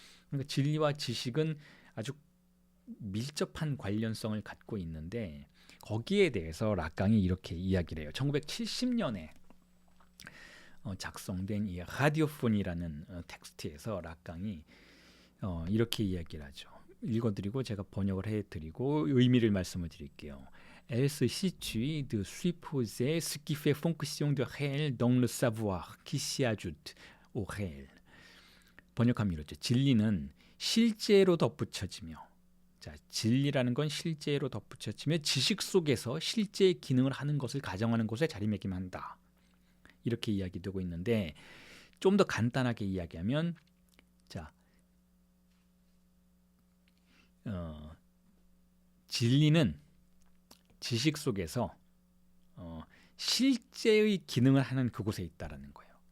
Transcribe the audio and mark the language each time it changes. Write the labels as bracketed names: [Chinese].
[Korean] 그러니까 진리와 지식은 아주 밀접한 관련성을 갖고 있는데, 거기에 대해서 락강이 이렇게 이야기를 해요. 1970년에 작성된 이 라디오폰이라는 텍스트에서 락강이 이렇게 이야기를 하죠. 읽어드리고 제가 번역을 해드리고 의미를 말씀을 드릴게요. [French] Elle se situe de supposer ce qui fait fonction de réel dans le savoir qui s'y ajoute au réel. [Korean] 번역하면 이렇죠. 진리는 실제로 덧붙여지며, 자, 진리라는 건 실제로 덧붙여지며 지식 속에서 실제의 기능을 하는 것을 가정하는 것에 자리매김한다. 이렇게 이야기되고 있는데, 좀 더 간단하게 이야기하면, 자, 진리는 지식 속에서 실제의 기능을 하는 그곳에 있다라는 거예요.